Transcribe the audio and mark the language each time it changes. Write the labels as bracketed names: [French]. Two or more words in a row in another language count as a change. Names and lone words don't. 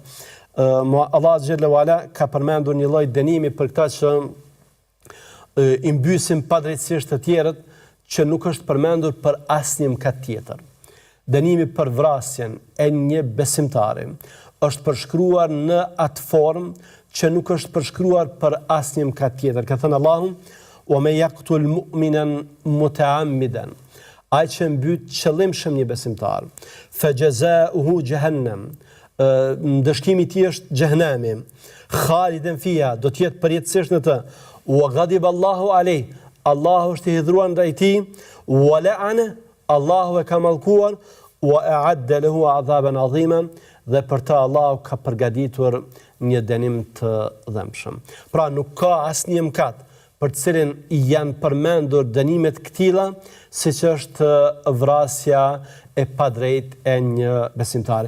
[Albanian] Allah [Arabic] جل وعلا [Albanian] ka përmendur një lloj dënimi për këtë që i mbysin padrejtësisht të tjerët, që nuk është përmendur për asnjë mëkat tjetër. Dënimi për vrasjen e një besimtari është përshkruar në atë formë që nuk është përshkruar për asnjë mëkat tjetër. Ka thënë Allahu: [Arabic] "ومن يقتل مؤمنا متعمدا", [Albanian] ai që mbyt qëllimshëm një besimtar, [Arabic] فجزاؤه جهنم, [Albanian] ndëshkimi i tij është xhehenemi, [Arabic] خالدا فيها, [Albanian] do të jetë përjetësisht në të, [Arabic] وغضب الله عليه, [Albanian] Allahu është i hidhur ndaj tij, [Arabic] ولعن, [Albanian] Allahu e ka mallkuar, [Arabic] وأعد له عذابا عظيما, [Albanian] dhe për të Allahu ka përgatitur një dënim të dhëmshëm. Pra nuk ka asnjë mëkat për të cilin janë përmendur dënimet këtilla, siç është vrasja e padrejtë e një besimtari.